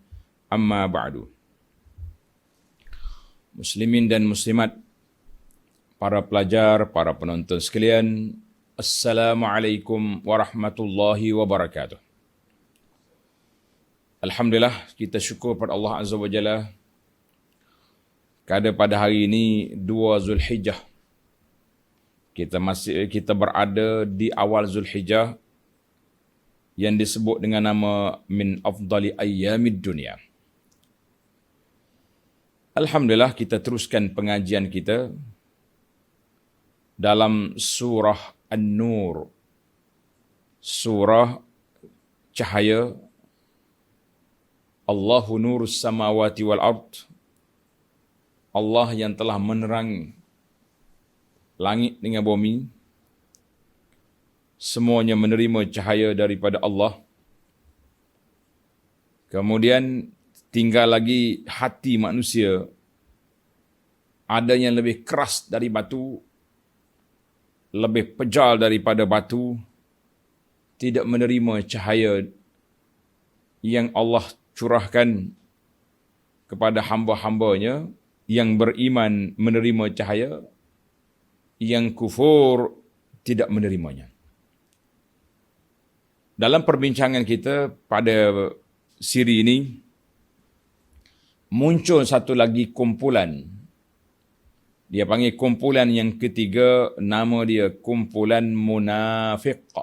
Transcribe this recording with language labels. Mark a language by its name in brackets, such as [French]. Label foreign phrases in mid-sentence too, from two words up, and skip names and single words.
[Arabic] أما بعد. [Malay] Muslimin dan muslimat, para pelajar, para penonton sekalian, [Arabic] السلام عليكم ورحمة الله وبركاته. [Malay] Alhamdulillah, kita syukur pada Allah [Arabic] عز وجل [Malay] kerana pada hari ini 2 Zulhijjah. Kita berada di awal Zulhijjah yang disebut dengan nama [Arabic] من أفضل أيام الدنيا. [Malay] Alhamdulillah, kita teruskan pengajian kita dalam surah An-Nur, surah cahaya. [Arabic] الله نور السماوات والأرض. [Malay] Allah yang telah menerangi langit dengan bumi, semuanya menerima cahaya daripada Allah. Kemudian tinggal lagi hati manusia, ada yang lebih keras dari batu, lebih pejal daripada batu, tidak menerima cahaya yang Allah curahkan kepada hamba-hambanya. Yang beriman menerima cahaya, yang kufur tidak menerimanya. Dalam perbincangan kita pada siri ini, muncul satu lagi kumpulan. Dia panggil kumpulan yang ketiga, nama dia kumpulan munafik.